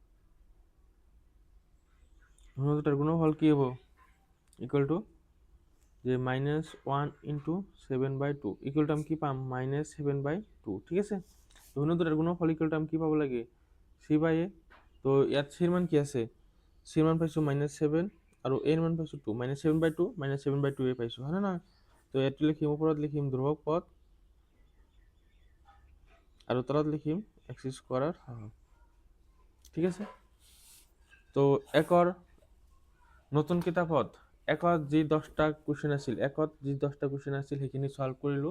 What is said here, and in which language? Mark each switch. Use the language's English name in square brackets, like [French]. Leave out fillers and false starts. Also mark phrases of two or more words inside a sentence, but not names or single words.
[Assamese] কি হ'ব [English] equal to [Assamese] যে -1 ইনটু 7/2 [English] equal to [Assamese] আমি কি পাম -7/2 ঠিক আছে। তো দুটার গুণফল [English] equal to [Assamese] আমি কি পাবো লাগে c/a। তো ইয়াত c এর মান কি আছে, c এর মান পাইছো -7 আৰু a এর মান পাইছো 2 -7/2 -7/2 a পাইছো হ্যাঁ না। তো এটি লিখিম ওপৰত লিখিম ধ্ৰুৱক পদ আৰু তলত লিখিম x² ঠিক আছে। তো একৰ নতুন কিতাপত একত যি 10টা কুৱেশ্যন আছিল সেইখিনি সলভ কৰিলোঁ।